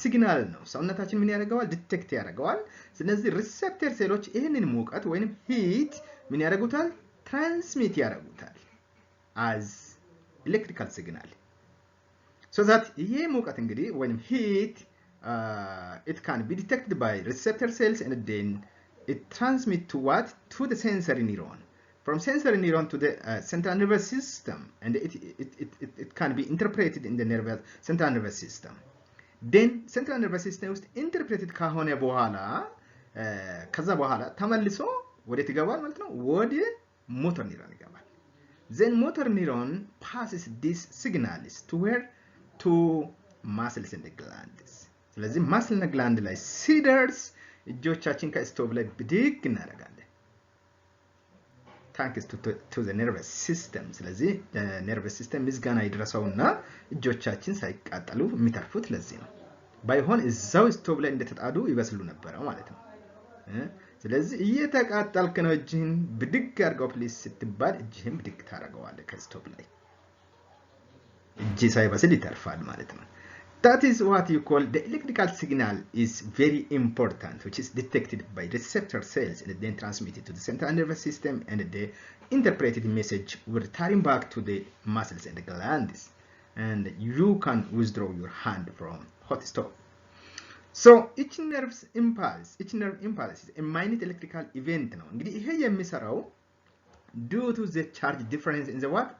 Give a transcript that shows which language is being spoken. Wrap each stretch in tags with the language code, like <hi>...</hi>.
<am>ሲግናል ነው። ሰውነታችን ምን ያደርገዋል? ዲቴክት ያደርገዋል። ስለዚህ ሪሴፕተር ሴሎች ይሄንን ሙቀት ወይንም ሂት ምን ያደርጉታል? ትራንስሚት ያደርጉታል</am> <en>as electrical signal so that</en> <am>ይሄ ሙቀት እንግዲህ ወይንም ሂት</am> <en>it can be detected by receptor cells and then it transmit to what? To the sensory neuron. From sensory neuron to the central nervous system, and it can be interpreted in the central nervous system. Then central nervous system</en> <am>ውስጥ interpreted ከሆነ በኋላ ከዛ በኋላ ተመልሶ ወዴት ይገባል ማለት ነው? ወደ ሞተር ኒውሮን ይገባል።</am> <en>Then motor neuron passes these signals to where? To muscles and the glands.</en> <am>ስለዚህ ማስል እና ግላንድ ላይ ሲደርስ እጆቻችን ከስቶቭ ላይ ብድግ እናደርጋለን።</am> <en>ታንክስ ቱ ዘ ነርቨስ ሲስተም።</en> <am>ስለዚህ ነርቨስ ሲስተም ምስጋና ይድረሰውና እጆቻችን ሳይቃጠሉ የሚተርፉት ለዚህ ነው። ባይሆን እዛው ስቶቭ ላይ እንደተጣዱ ይበስሉ ነበር ማለት ነው። ስለዚህ እየተቃጠልክ ነው እጅህን ብድግ አድርገው ፕሊስ ስትባል እጅህን ብድግ ታደርገዋለህ ከስቶቭ ላይ። እጅ ሳይበስል ይተርፋል ማለት ነው።</am> <en>That is what you call the electrical signal is very important, which is detected by receptor cells and then transmitted to the central nervous system, and the interpreted message will return back to the muscles and the glands, and you can withdraw your hand from hot stove. So each nerve impulse is a minute electrical event now.</en> <am>እንግዲህ ይሄ የሚሰራው</am> <en>due to the charge difference in the what?</en>